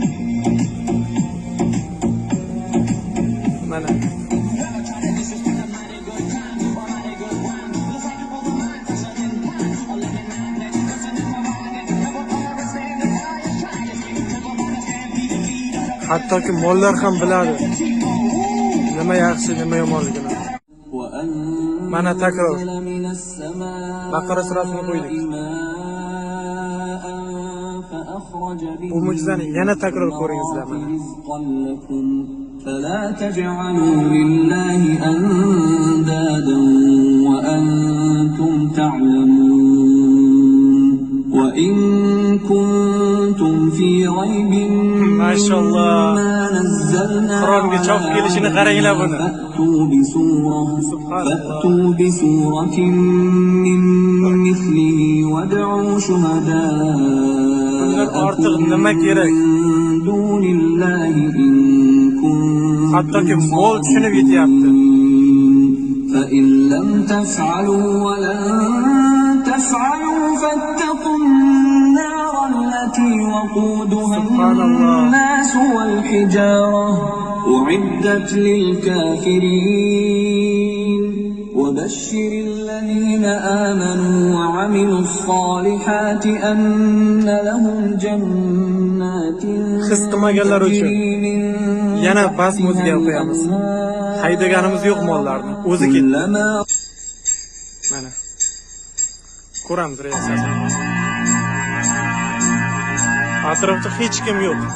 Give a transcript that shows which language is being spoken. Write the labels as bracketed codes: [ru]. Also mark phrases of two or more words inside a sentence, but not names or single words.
[uz] Mana hattoki mollar ham biladi nima yaxshi, nima yomonligini. Mana takror Baqara surasini qo'ydik. Bu mo'jizani yana takror ko'ringizlar. [ar] فلا تجعلوا لله أندادا وأنتم تعلمون. وإن كنتم في ريب ما شاء الله. ما نزلنا [uz] Qur'onga cho'p kelishini qaranglar buni. [ar] فأتوا بسورة من مثله وادعوا شهداءكم [uz] nima kerak? [ar] من دون الله إن كنتم [uz] Hattoki mol tushunib yetyapti. [ar] فإن لم تفعلوا ولن تسعوا فاتقوا النار التي وقودها الناس والحجارة أعدت للكافرين وبشر الذين آمنوا وعملوا الصالحات أن لهم جنات [uz] his qilmaganlar uchun yana bas muzga qo'yamiz. Haydaganimiz yo'q mollarni. O'zi ketdi. Mana. Ko'ramiz reaksiyasini. Atrofda hech kim yo'q.